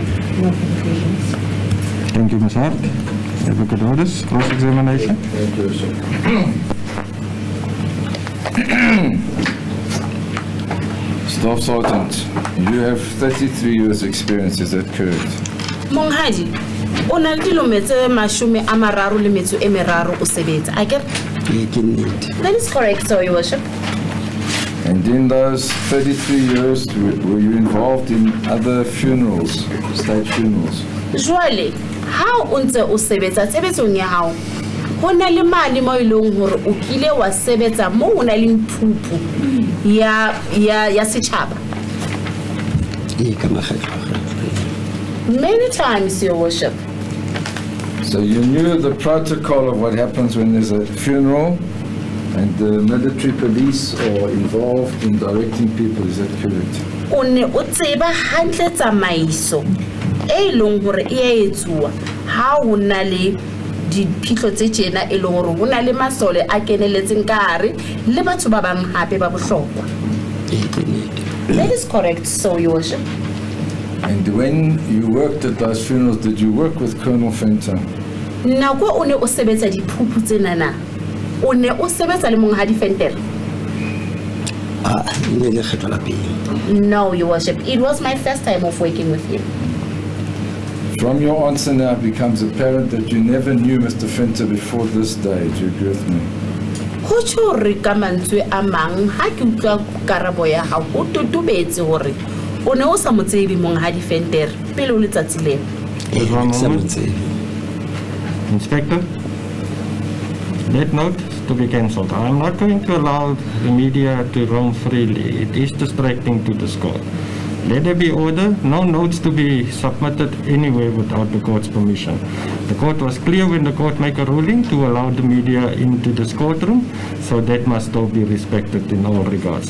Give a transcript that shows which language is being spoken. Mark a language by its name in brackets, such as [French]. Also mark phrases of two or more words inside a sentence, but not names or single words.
[English] No complications. Thank you, Ms. Hart. Advocate Orders, cross-examination. Thank you, sir. Staff Sergeant, you have 33 years experience, is that correct? [Southern Sotho] Monghadi, o na le dilemo tse 33 o sebetsa. [English] I get that is correct, so Your Worship. And in those 33 years, were you involved in other funerals, state funerals? [Southern Sotho] Jwale, ha o ntse o sebetsa tshebetsong ya hao, ho na le mane mo ileng hore o kile wa sebetsa mo ho na le phuphu ya setjhaba. [English] Many times, Your Worship. So you knew the protocol of what happens when there's a funeral, and the military police are involved in directing people, is that correct? [Southern Sotho] O ne o tseba hantle tsamaiso e leng hore e a etsuwa ha ho na le diphitlho tse tjena e leng hore ho na le masole a keneletseng ka hare le batho ba bang hape ba bohlokwa. [English] That is correct, so Your Worship. And when you worked at those funerals, did you work with Colonel Fenter? [Southern Sotho] Nako o ne o sebetsa diphuphu tsena na, o ne o sebetsa le Monghadi Venter? [English] No, Your Worship. It was my first time of working with him. From your answer now, it becomes apparent that you never knew Mr. Fenter before this day. Do you agree with me? [Southern Sotho] Ho tjho re ka mantswe a mang ha ke utlwa karabo ya hao o totobetse hore o ne o sa mo tsebe Monghadi Venter pele o letsatsi leo. [English] Inspector, that note to be cancelled. I am not going to allow the media to roam freely. It is distracting to the court. Let there be order, no notes to be submitted anywhere without the court's permission. The court was clear when the court made a ruling to allow the media into this courtroom, so that must all be respected in all regards.